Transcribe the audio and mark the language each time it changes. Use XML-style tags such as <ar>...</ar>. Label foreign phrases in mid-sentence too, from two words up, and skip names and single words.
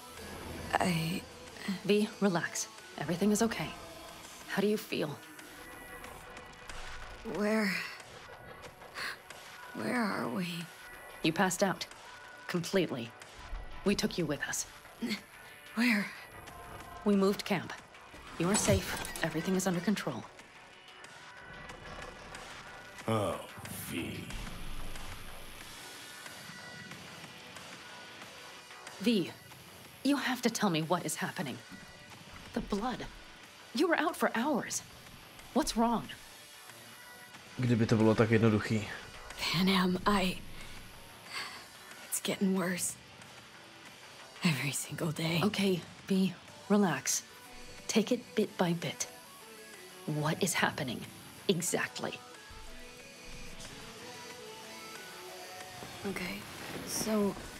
<en>V, relax. Everything is okay. How do you feel? Where are we? You passed out. Completely. We took you with us. Where? We moved camp. You are safe. Everything is under control. Oh, V. V, you have to tell me what is happening. The blood. You were out for hours. What's wrong?</en> <cs>Kdyby to bylo tak jednoduchý.</cs> <en>Panam, it's getting worse. Every single day. Okay, V, relax. Take it bit by bit. What is happening? Exactly. Okay, so...</en>